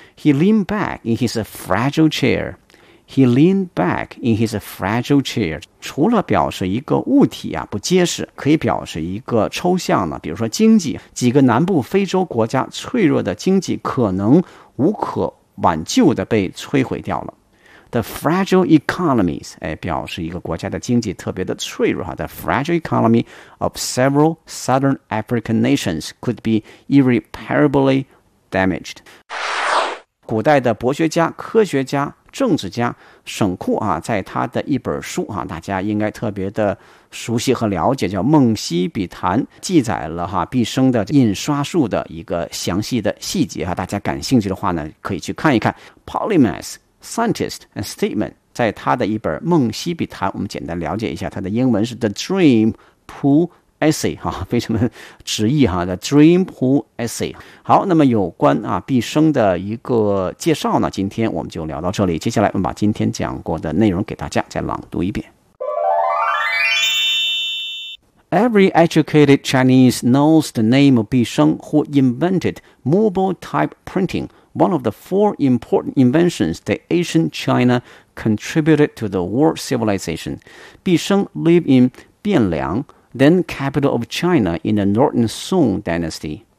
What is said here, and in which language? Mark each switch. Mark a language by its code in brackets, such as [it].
[en] He leaned back in his fragile chair。 He leaned back in his fragile chair. [zh] 除了表示一个物体啊不结实，可以表示一个抽象呢，比如说经济，几个南部非洲国家脆弱的经济可能无可挽救的被摧毁掉了。 [en] The fragile economies, [zh] 哎，表示一个国家的经济特别的脆弱。 [en] The fragile economy of several southern African nations could be irreparably damaged. [zh] 古代的博学家、科学家、政治家沈括啊在他的一本书啊大家应该特别的熟悉和了解，叫《梦溪笔谈》，记载了哈毕生的印刷术的一个详细的细节哈，大家感兴趣的话呢可以去看一看。 [en] Polymath Scientist and Statement [zh] 在他的一本《梦溪笔谈》，我们简单了解一下，他的英文是 The Dream Pool Essay 哈，非常的直译哈 The Dream Pool Essay。好，那么有关啊毕生的一个介绍呢，今天我们就聊到这里。接下来我们把今天讲过的内容给大家再朗读一遍。 [en] Every educated Chinese knows the name of 毕生 who invented mobile type printing, one of the four important inventions that ancient China contributed to the world civilization. 毕生 lived in 汴梁, then capital of China in the Northern Song Dynasty.